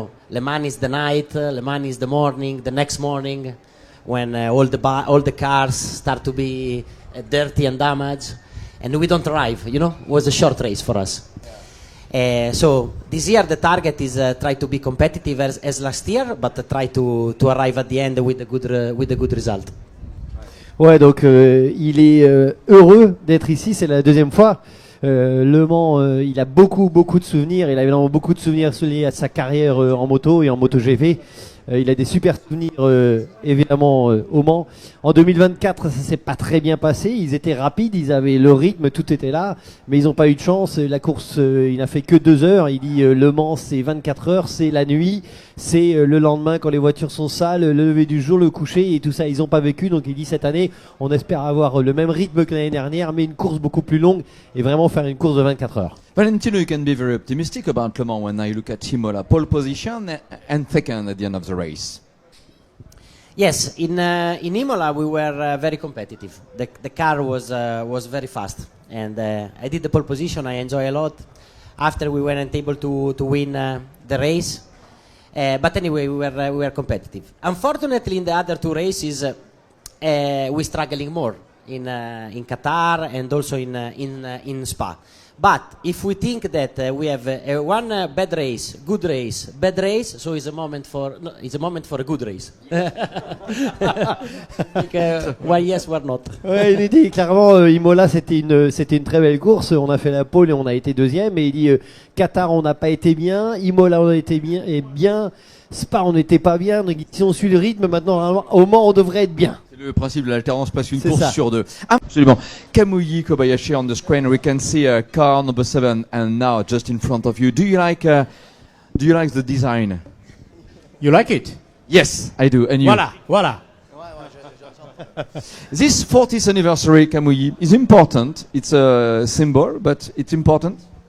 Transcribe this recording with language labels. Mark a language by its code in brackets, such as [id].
[en] Le Mans is the night, Le Mans is the morning, the next morning, when all the cars start to be dirty and damaged, and we don't arrive. You know, it was a short race for us. So this year the target is try to be competitive as last year, but try to arrive at the end with a good result. [fr] Ouais, donc il est heureux d'être ici, c'est la deuxième fois. Le Mans, il a beaucoup de souvenirs, il a évidemment beaucoup de souvenirs liés à sa carrière en moto et en MotoGP. Il a des super souvenirs évidemment au Mans. En 2024, ça s'est pas très bien passé. Ils étaient rapides, ils avaient le rythme, tout était là, mais ils n'ont pas eu de chance. La course, il n'a fait que 2 heures. Il dit Le Mans, c'est 24 heures, c'est la nuit, c'est le lendemain quand les voitures sont sales, le lever du jour, le coucher et tout ça. Ils n'ont pas vécu. Donc il dit cette année, on espère avoir le même rythme que l'année dernière, mais une course beaucoup plus longue et vraiment faire une course de 24 heures. [en] Valentino, you can be very optimistic about Le Mans when I look at Imola. Pole position and second at the end of the race. Yes, in Imola we were very competitive. The car was very fast, and I did the pole position. I enjoy a lot. After we weren't able to win the race, but anyway we were competitive. Unfortunately, in the other 2 races, we struggling more in Qatar and also in Spa. But if we think that we have one bad race, good race, bad race, so it's a moment for a good race. Why yes, why not? [fr] Ouais, il dit clairement Imola c'était une très belle course. On a fait la pole et on a été deuxième. Et il dit Qatar on n'a pas été bien, Imola on a été bien et bien, Spa on n'était pas bien. Donc si on suit le rythme maintenant au Mans on devrait être bien. Le principe de l'alternance, passe une C'est course ça. sur 2. Absolument. [en] Kamui Kobayashi on the screen. We can see car number 7 and now just in front of you. Do you like the design? You like it? Yes, I do. And you? [fr] Voilà. [en] This 40th anniversary, Kamui, is important. It's a symbol, but it's important.